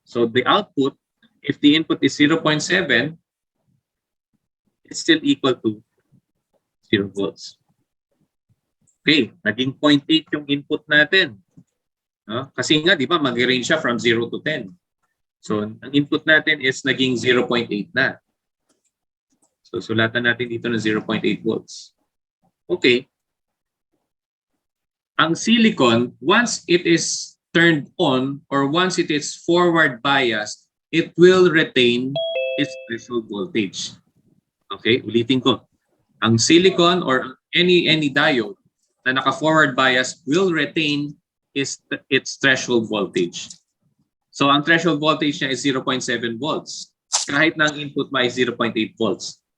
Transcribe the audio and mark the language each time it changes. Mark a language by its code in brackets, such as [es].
[en] So the output, if the input is 0.7, it's still equal to 0 volts. [tl] Okay, naging 0.8 yung input natin. No? Kasi nga, di ba, mag-range siya from 0 to 10. So, ang input natin is naging 0.8 na. So, sulatan natin dito ng 0.8 volts. Okay. [en] Ang silicon, once it is turned on or once it is forward biased, it will retain its threshold voltage. [tl] Okay, ulitin ko. [en] Ang silicon or any diode na naka-forward bias will retain its threshold voltage. [tl] So ang threshold voltage niya is 0.7 volts. Kahit na ang input mo ay 0.8 volts.